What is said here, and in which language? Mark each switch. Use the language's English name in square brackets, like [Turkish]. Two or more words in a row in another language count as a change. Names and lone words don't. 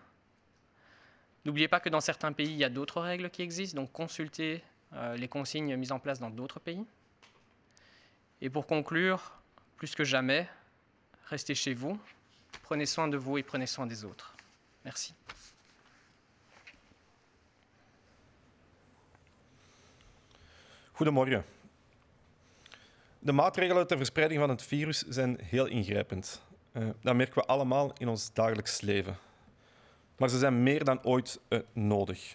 [French] N'oubliez pas que dans certains pays, il y a d'autres règles qui existent, donc consultez les consignes mises en place dans d'autres pays. Et pour conclure, plus que jamais, restez chez vous, prenez soin de vous et prenez soin des autres. Merci. [Dutch] Goedemorgen. De maatregelen ter verspreiding van het virus zijn heel ingrijpend. Dat merken we allemaal in ons dagelijks leven. Maar ze zijn meer dan ooit nodig.